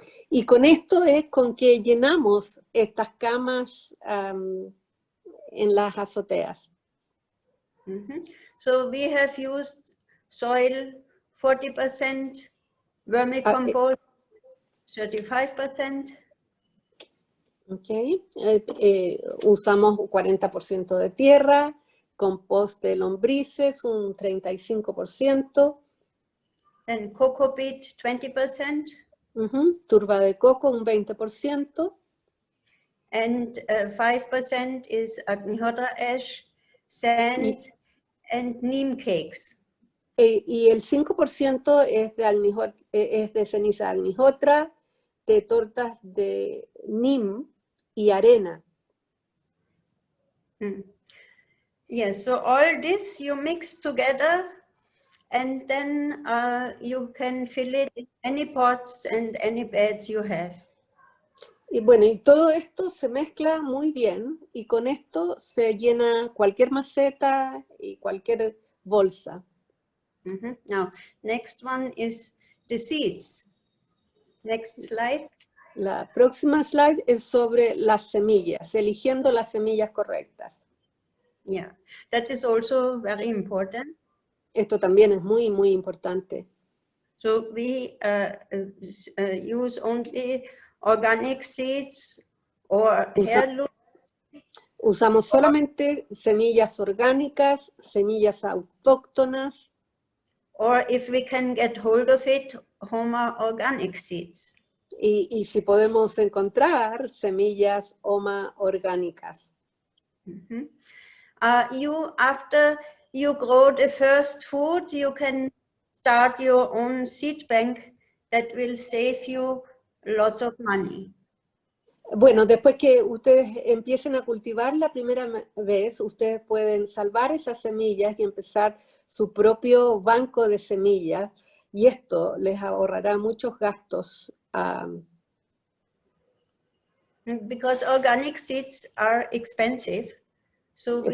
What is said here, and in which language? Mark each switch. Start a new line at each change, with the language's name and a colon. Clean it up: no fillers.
Spanish: Y con esto es con que llenamos estas camas en las azoteas. Mm-hmm.
English: So we have used soil 40%, vermicompost 35%.
Spanish: Okay. Usamos 40% de tierra, compost de lombrices un 35%.
English: Then coco peat 20%.
Spanish: Turba de coco un 20%.
English: And 5% is Agnihotra ash, sand, and neem cakes.
Spanish: Y el 5% es de ceniza de Agnihotra, de tortas de neem y arena.
English: Yes, so all this you mix together, and then you can fill it in any pots and any beds you have.
Spanish: Y bueno, y todo esto se mezcla muy bien, y con esto se llena cualquier maceta y cualquier bolsa.
English: Now, next one is the seeds. Next slide.
Spanish: La próxima slide es sobre las semillas, eligiendo las semillas correctas.
English: Yeah, that is also very important.
Spanish: Esto también es muy, muy importante.
English: So we use only organic seeds or heirloom.
Spanish: Usamos solamente semillas orgánicas, semillas autóctonas.
English: Or if we can get hold of it, Homa organic seeds.
Spanish: Y si podemos encontrar semillas Homa orgánicas.
English: After you grow the first food, you can start your own seed bank that will save you lots of money.
Spanish: Bueno, después que ustedes empiecen a cultivar la primera vez, ustedes pueden salvar esas semillas y empezar su propio banco de semillas, y esto les ahorrará muchos gastos.
English: Because organic seeds are expensive, so we